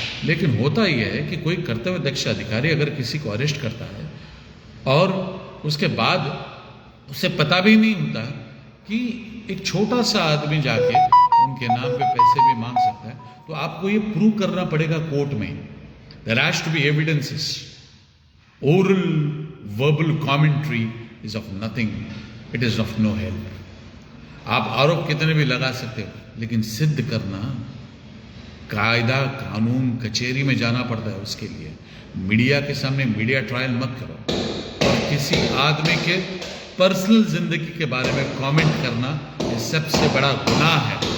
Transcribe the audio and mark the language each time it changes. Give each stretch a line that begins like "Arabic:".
Hindi: लेकिन होता यह है कि कोई कर्तव्य दक्ष अधिकारी अगर किसी को अरेस्ट करता है और उसके बाद उसे पता भी नहीं होता कि एक छोटा सा आदमी जाके उनके नाम पे पैसे भी मांग सकता है, तो आपको ये प्रूव करना पड़ेगा कोर्ट में।
English: There has to be evidences. Oral, verbal commentary is of nothing. It is of no help.
Hindi: आप आरोप कितने भी लगा सकते हो, लेकिन सिद्ध करना, कायदा कानून कचहरी में जाना पड़ता है उसके लिए। मीडिया के सामने मीडिया ट्रायल मत करो। और किसी आदमी के पर्सनल जिंदगी के बारे में कमेंट करना ये सबसे बड़ा गुनाह है।